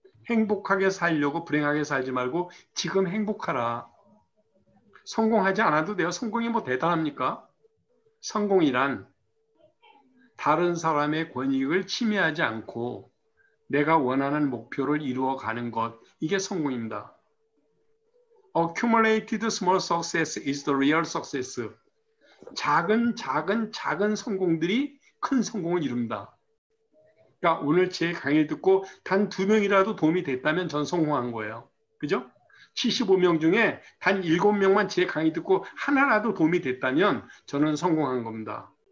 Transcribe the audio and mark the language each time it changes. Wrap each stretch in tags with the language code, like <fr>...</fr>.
<ko>행복하게 살려고 불행하게 살지 말고 지금 행복하라. 성공하지 않아도 돼요. 성공이 뭐 대단합니까? 성공이란 다른 사람의 권익을 침해하지 않고 내가 원하는 목표를 이루어가는 것, 이게 성공입니다.</ko> <en>Accumulated small success is the real success.</en> <ko>작은 성공들이 큰 성공을 이룬다. 그러니까 오늘 제 강의를 듣고 단 2명이라도 도움이 됐다면 전 성공한 거예요. 그죠? 75명 중에 단 7명만 제 강의 듣고 하나라도 도움이 됐다면 저는 성공한 겁니다.</ko>